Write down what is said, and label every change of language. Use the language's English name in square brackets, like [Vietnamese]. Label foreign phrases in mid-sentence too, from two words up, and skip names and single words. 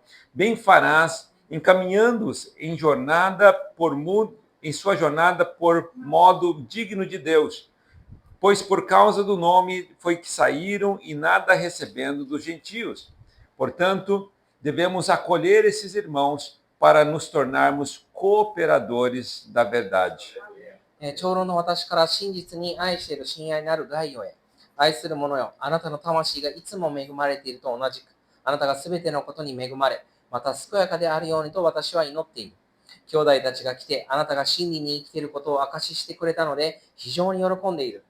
[Portuguese] Bem farás, encaminhando-os em sua jornada por modo digno de Deus, pois por causa do nome foi que saíram e nada recebendo dos gentios. Portanto, devemos acolher esses irmãos para nos tornarmos cooperadores da verdade. [Japanese] 長老の私から真実に愛している親愛なるガイオへ。愛する者よ、あなたの魂がいつも恵まれていると同じく、あなたがすべてのことに恵まれ、また健やかであるようにと私は祈っている。兄弟たちが来て、あなたが真理に生きていることを証ししてくれたので、非常に喜んでいる。